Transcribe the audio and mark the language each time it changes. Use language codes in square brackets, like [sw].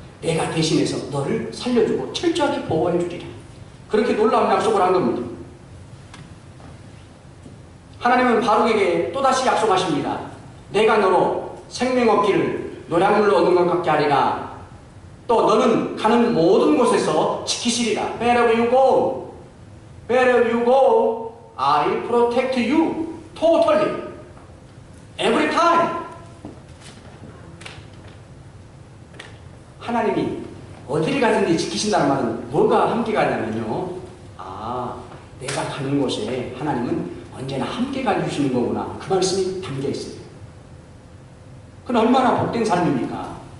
[ko] 내가 대신해서 너를 살려주고 철저하게 보호해 주리라. 그렇게 놀라운 약속을 한 겁니다. 하나님은 바룩에게 또다시 약속하십니다. 내가 너로 생명 얻기를 노량물로 얻은 것 같게 하리라. 또 너는 가는 모든 곳에서 지키시리라. [en] Wherever you go, wherever you go, I protect you totally, every time. [ko] 하나님이 어디를 가든지 지키신다는 말은 뭐가 함께 가냐면요. 내가 가는 곳에 하나님은 언제나 함께 가주시는 거구나. 그 말씀이 담겨 있어요. 그건 얼마나 복된 삶입니까?